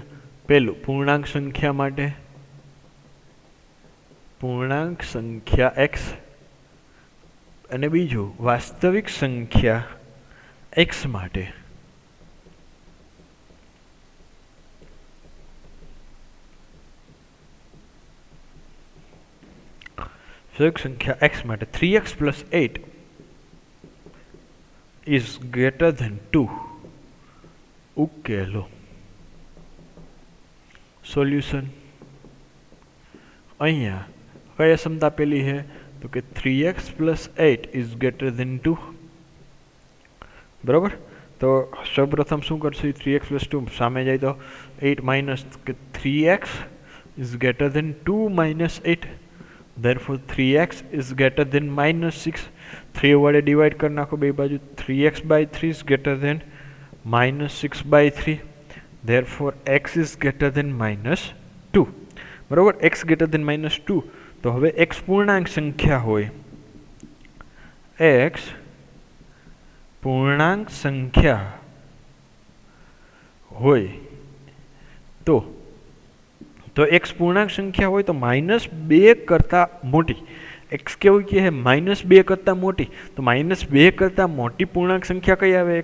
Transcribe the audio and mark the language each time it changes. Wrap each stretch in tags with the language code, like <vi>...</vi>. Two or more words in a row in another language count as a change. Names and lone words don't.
<gu>પહેલું પૂર્ણાંક સંખ્યા માટે પૂર્ણાંક સંખ્યા એક્સ, અને બીજું વાસ્તવિક સંખ્યા એક્સ માટે વાસ્તવિક સંખ્યા એક્સ માટે 3x + 8</gu> <en>is greater than</en> <gu>2. ઉકેલો. સોલ્યુશન અહીંયા કઈ અસમતા આપેલી છે તો કે 3x + 8</gu> <en>is greater than</en> <gu>2. બરાબર. તો સૌપ્રથમ શું કરશું? 3x + 2 સામે જાય તો 8 માઇનસ કે 3x</gu> <en>is greater than</en> <gu>2 - 8.</gu> <en>therefore 3x is greater than -6.</en> <gu>3 વડે ડિવાઈડ કરી નાખો બે બાજુ.</gu> <en>3x/3 is greater than -6/3. therefore x is greater than -2.</en> <gu>બરાબર.</gu> <en>x greater than -2.</en> <gu>તો હવે x પૂર્ણાંક સંખ્યા હોય, x પૂર્ણાંક સંખ્યા હોય તો x પૂર્ણાંક સંખ્યા હોય તો -2 કરતાં મોટી, x કેવું કે છે -2 કરતાં મોટી, તો -2 કરતાં મોટી પૂર્ણાંક સંખ્યા કઈ આવે?</gu>